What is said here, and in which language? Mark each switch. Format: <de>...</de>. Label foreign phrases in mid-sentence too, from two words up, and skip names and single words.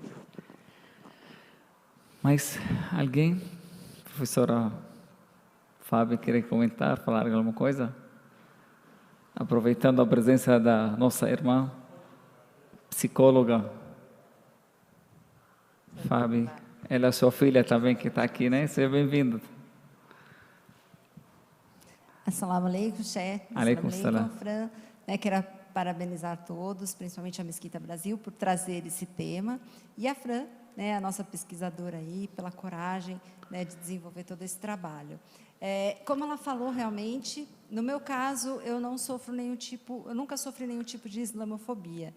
<pt>Mas alguém, professora Fábio, quer comentar, falar alguma coisa? Aproveitando a presença da nossa irmã, psicóloga, Fábio, ela é sua filha também que está aqui, né? Seja bem-vindo.</pt> <ar>Assalamu alaikum, chefe. Alaikum salam.</ar> <pt>Fran, quero parabenizar todos, principalmente a Mesquita Brasil, por trazer esse tema. E a Fran, a nossa pesquisadora aí, pela coragem de desenvolver todo esse trabalho. Como ela falou, realmente, no meu caso, eu nunca sofri nenhum tipo de islamofobia.</pt>